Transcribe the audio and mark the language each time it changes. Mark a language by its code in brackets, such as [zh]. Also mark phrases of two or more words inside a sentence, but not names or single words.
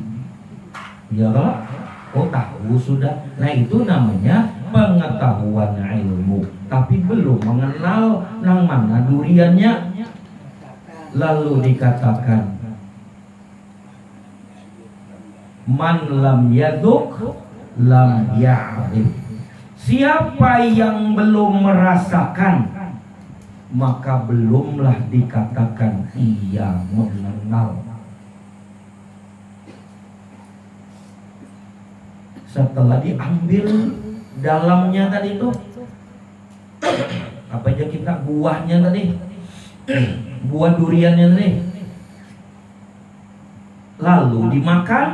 [bjn] Ya kalau tahu sudah. Nah itu namanya pengetahuan ilmu, tapi belum mengenal nang mana duriannya. [id] Lalu dikatakan [ar] man lam yaduk lam ya'rif. [id] Siapa yang belum merasakan, maka belumlah dikatakan ia mengenal. Setelah diambil dalamnya tadi itu, apa aja kita, buahnya tadi, buah duriannya tadi, lalu dimakan.